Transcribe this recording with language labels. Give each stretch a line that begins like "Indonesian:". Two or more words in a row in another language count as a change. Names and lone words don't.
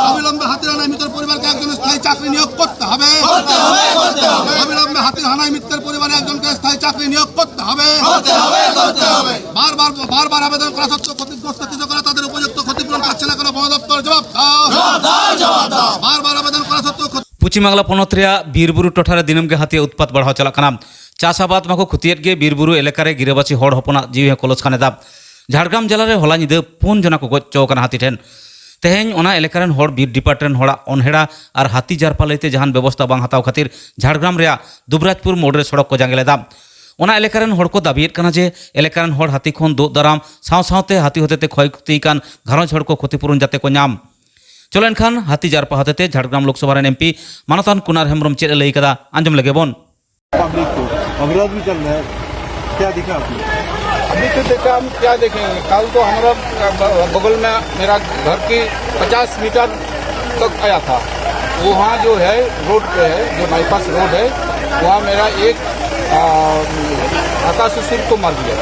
Bangla: অবিলম্বে হাতির হানায় মৃতের পরিবারকে একজন স্থায়ী চাকরি নিয়োগ করতে হবে। অবিলম্বে হাতির হানায় মৃতের পরিবারে একজনকে স্থায়ী চাকরি নিয়োগ করতে হবে। বারবার আবেদন করা সত্ত্বেও ক্ষতিগ্রস্ত কৃষকরা তাদের উপযুক্ত ক্ষতিপূরণ পাচ্ছে না কেন? বন দপ্তর জবাব দাও। বারবার আবেদন করা সত্ত্বেও
Santali: ᱯᱩᱪᱷᱤ ᱢᱟᱜᱽᱞᱟ ᱯᱚᱱᱚᱛ ᱨᱮᱭᱟᱜ ᱵᱤᱨᱵᱩᱨᱩ ᱴᱚᱴᱷᱟᱨᱮ ᱫᱤᱱᱟᱹᱢ ᱜᱮ ᱦᱟᱹᱛᱤ ᱩᱛᱯᱟᱛ ᱵᱟᱲᱦᱟᱣ ᱪᱟᱞᱟᱜ ᱠᱟᱱᱟ। ᱪᱟᱥ ᱟᱵᱟᱫ ᱢᱟᱠᱚ ᱠᱷᱚᱛᱤᱭᱮᱫ ᱜᱮ ᱵᱤᱨᱵᱩᱨᱩ ᱮᱞᱟᱠᱟᱨᱮ ᱜᱤᱨᱟᱹᱵᱟᱹᱥᱤ ᱦᱚᱲ ᱦᱚᱯᱚᱱᱟᱜ ᱡᱤᱣᱤ ᱦᱚᱸ ᱠᱚᱞᱚᱥ ᱠᱟᱱ ᱮᱫᱟ।
Bangla: ঝাড়গ্রাম জেলার হলা
Santali: ᱧᱤᱫᱟᱹ 4 ᱡᱚᱱᱟ ᱠᱚ ᱜᱚᱡ ᱪᱚ ᱠᱟᱱᱟ ᱦᱟᱹᱛᱤ ᱴᱷᱮᱱ। तेहेᱧ ᱚᱱᱟ ᱮᱞᱟᱠᱟ ᱨᱮᱱ ᱦᱚᱲ ᱵᱤᱨ ᱰᱤᱯᱟᱨᱴᱢᱮᱱᱴ ᱨᱮᱱ ᱦᱚᱲᱟᱜ ᱚᱱᱦᱮᱲᱟ ᱟᱨ ᱦᱟᱹᱛᱤ ᱡᱟᱨᱯᱟ ᱞᱟᱹᱭᱛᱮ ᱡᱟᱦᱟᱱ ᱵᱮᱵᱚᱥᱛᱷᱟ ᱵᱟᱝ ᱦᱟᱛᱟᱣ ᱠᱷᱟᱹᱛᱤᱨ ঝাড়গ্রাম ᱨᱮᱭᱟᱜ ᱫᱩᱵᱨᱟᱡᱽᱯᱩᱨ ᱢᱳᱲ ᱨᱮ ᱥᱚᱲᱚᱠ ᱠᱚ ᱡᱟᱸᱜᱮ ᱞᱮᱫᱟ। ᱚᱱᱟ ᱮᱞᱟᱠᱟ ᱨᱮᱱ ᱦᱚᱲ ᱠᱚ ᱫᱟᱹᱵᱤᱭᱮᱫ ᱠᱟᱱᱟ ᱡᱮ ᱮᱞᱟᱠᱟ ᱨᱮᱱ ᱦᱚᱲ ᱦᱟᱹᱛᱤ ᱠᱷᱚᱱ ᱫᱳᱜ ᱫᱟᱨᱟᱢ ᱥᱟᱶ-ᱥᱟᱶᱛᱮ ᱦᱟᱹᱛᱤ ᱦᱚᱛᱮᱛᱮ ᱠᱷᱚᱭ ᱠᱷᱚᱛᱤ ᱠᱟᱱ ᱜᱷᱟᱨᱚᱸᱡᱽ ᱦᱚᱲ ᱠᱚ ᱠᱷᱚᱛᱤᱯᱩᱨᱚᱱ ᱡᱟᱛᱮ ᱠᱚ ᱧᱟᱢ। ᱪᱚᱞᱚ ᱮᱱᱠᱷᱟᱱ ᱦᱟᱹᱛᱤ ᱡᱟᱨᱯᱟ ᱦᱚᱛᱮᱛᱮ ঝাড়গ্রাম ᱞᱳᱠᱥᱚᱵᱷᱟ ᱨᱮᱱ MP ᱢᱟᱱᱚᱛᱟᱱ ᱠᱩᱱᱟᱨ ᱦᱮᱢᱵᱨᱚᱢ ᱪᱮᱫ ᱮ ᱞᱟᱹᱭ ᱠᱟᱫᱟ ᱟᱸᱡᱚᱢ ᱞᱮᱜᱮ ᱵᱚᱱ।
Hindi: पब्लिक को अवरोध भी चल रहा है, क्या दिखा आपने? अभी तो देखा हम क्या देखेंगे। कल तो हमारा बगल में मेरा घर की 50 मीटर तक आया था। वहाँ जो है रोड पे है, जो बाईपास रोड है, वहाँ मेरा एक आकाशुर को मार दिया।